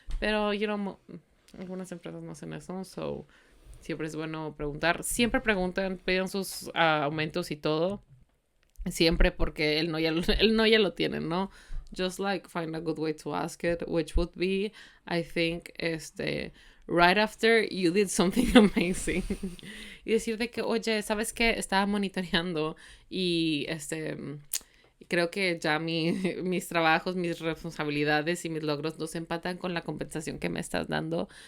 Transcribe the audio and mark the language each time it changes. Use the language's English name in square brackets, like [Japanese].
[Spanish] Pero, algunas empresas no hacen eso, so siempre es bueno preguntar. Siempre preguntan, piden sus aumentos y todo. Siempre porque él no ya lo tiene, ¿no? [English] Just like find a good way to ask it, which would be, I think, right after you did something amazing. [Spanish] Y decirte que, oye, ¿sabes qué? Estaba monitoreando y creo que ya mis trabajos, mis responsabilidades y mis logros no se empatan con la compensación que me estás dando.